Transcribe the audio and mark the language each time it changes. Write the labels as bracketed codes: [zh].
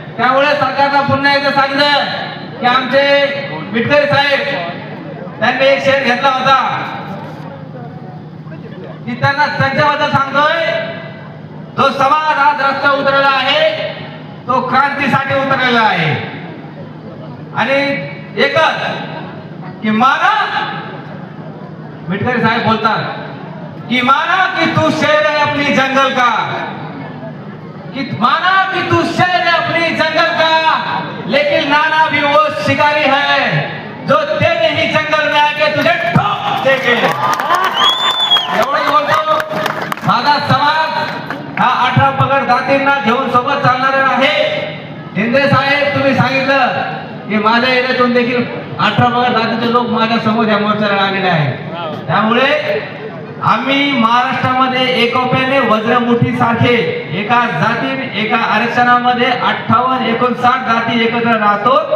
[mr] त्यामुळे सरकारला पुन्हा एकदा सांगितलं की आमचे मिटकरी साहेब त्यांनी एक शेर घेतला होता की त्यांना त्यांच्याबद्दल सांगतोय, जो समाज आज रस्त्यावर उतरलेला आहे तो क्रांतीसाठी उतरलेला आहे. आणि एकच की माना, मिटकरी साहेब बोलतात कि [hi] माना कि तू शेर है अपनी जंगल का, कि माना कि तू शेर है अपनी जंगल का, लेकिन नाना भी वो शिकारी है जो तेरे ही जंगल में आके तुझे ठोक देंगे. [mr] एवढंच बोलतो. माझा समाज हा 18 पगड जातींना घेऊन सोबत चालणार आहे. शिंदे साहेब तुम्ही सांगितलं की माझ्या एरियातून देखील 18 पगड जातीचे लोक माझ्या समोर या मोर्चाला आलेले आहेत. त्यामुळे आम्ही महाराष्ट्रामध्ये एकोप्याने वज्रमुठी सारखे एका जाती एका आरक्षणामध्ये 58-59 जाती एकत्र राहतो.